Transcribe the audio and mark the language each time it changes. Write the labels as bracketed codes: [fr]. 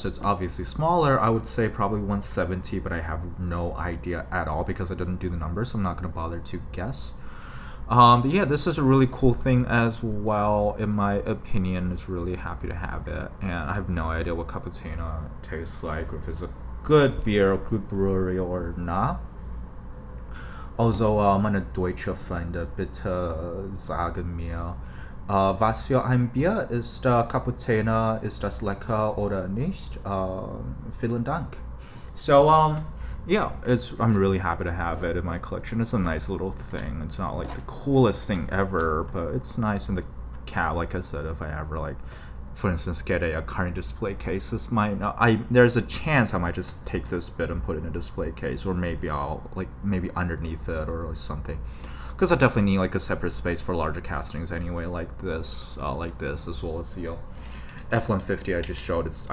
[en] So it's obviously smaller. I would say probably 170, but I have no idea at all because I didn't do the numbers, so I'm not going to bother to guess. But yeah, this is a really cool thing as well, in my opinion. It's really happy to have it, and I have no idea what Cappuccino tastes like, or if it's a good beer, a good brewery or not. [de] Also, meine deutsche Freunde, bitte sagen mir, was für ein Bier ist Cappuccino? Ist das lecker oder nicht? Vielen Dank. [en] So, yeah, it's I'm really happy to have it in my collection. It's a nice little thing. It's not like the coolest thing ever, but it's nice in the cab. Like I said, if I ever like, for instance, get a current display case, this might not, I there's a chance I might just take this bit and put it in a display case, or maybe I'll like maybe underneath it or something, because I definitely need like a separate space for larger castings anyway, like this, as well as the F-150 I just showed.